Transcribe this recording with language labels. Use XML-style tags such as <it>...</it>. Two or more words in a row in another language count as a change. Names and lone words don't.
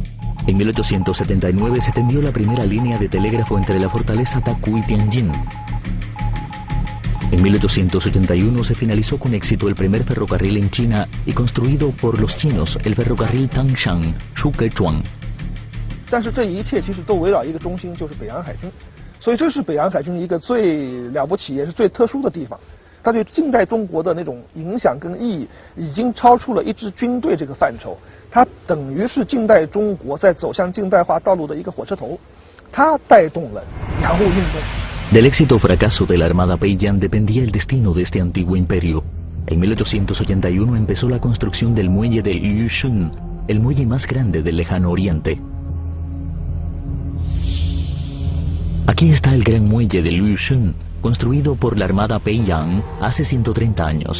<es>En 1879 se tendió la primera línea de telégrafo entre la fortaleza Taku y Tianjin. En 1881 se finalizó con éxito el primer ferrocarril en China y construido por los chinos el ferrocarril Tangshan Shukezhuang.</es> <zh>但是这一切其实都围绕一个中心，就是北洋海军，所以这是北洋海军一个最了不起也是最特殊的地方。它对近代中国的那种影响跟意义，已经超出了一支军队这个范畴。它等于是近代中国在走向近代化道路的一个火车头，它带动了洋务运动。</zh> <es>Del éxito o fracaso de la Armada Peiyang dependía el destino de este antiguo imperio. En 1881 empezó la construcción del muelle de Liushun, el muelle más grande del lejano oriente. Aquí está el gran muelle de Liushun, construido por la Armada Peiyang hace 130 años.</es>